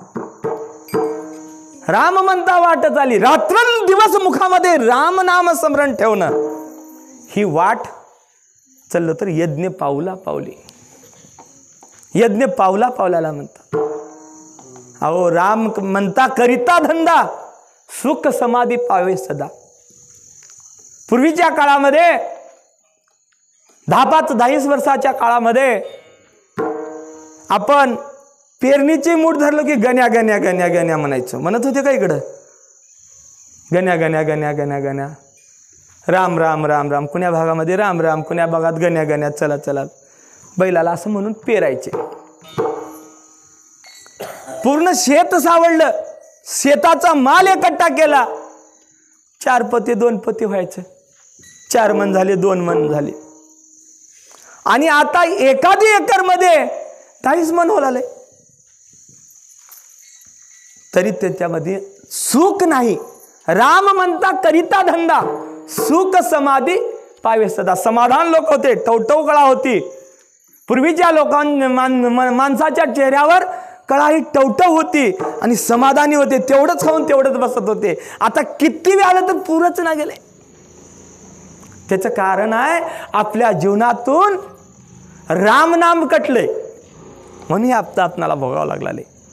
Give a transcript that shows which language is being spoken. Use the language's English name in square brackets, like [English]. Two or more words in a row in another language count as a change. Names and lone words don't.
[Marathi] राम म्हणता वाट चाली, रात्रंदिवस मुखामध्ये राम नाम स्मरण ठेवणं ही वाट चाललं तर यज्ञ पावला पावली, यज्ञ पावला पावलाला म्हणतात. अहो राम म्हणता करिता धंदा, सुख समाधी पावे सदा. पूर्वीच्या काळामध्ये 10-10 वर्षाच्या काळामध्ये आपण पेरणीची मूठ धरलो की गण्या गण्या गण्या गण्या म्हणायचं. म्हणत होते का इकडं? गण्या गण्या गण्या गण्या गण्या, राम राम राम राम. कुण्या भागामध्ये राम राम, कुण्या भागात गण्या गण्या, चला चला. बैलाला असं म्हणून पेरायचे. पूर्ण शेत सावडलं, शेताचा माल एकट्ठा केला, 4 पती 2 पती व्हायचं. 4 मन झाले, 2 मन झाले. आणि आता एखादी एकर मध्ये 40 मन होलाले, तरी त्याच्यामध्ये सुख नाही. राम म्हणता करिता धंदा, सुख समाधी पावे सदा. समाधान लोक होते, टवटव कळा होती. पूर्वीच्या माणसाच्या चेहऱ्यावर कळा ही टवटव होती आणि समाधानी होते. तेवढंच खाऊन तेवढंच बसत होते. आता किती वेळ आलं तर पुरच ना गेले. त्याचं कारण आहे आपल्या जीवनातून राम नाम कटले, म्हणून हे आपल्याला भोगावं लागले.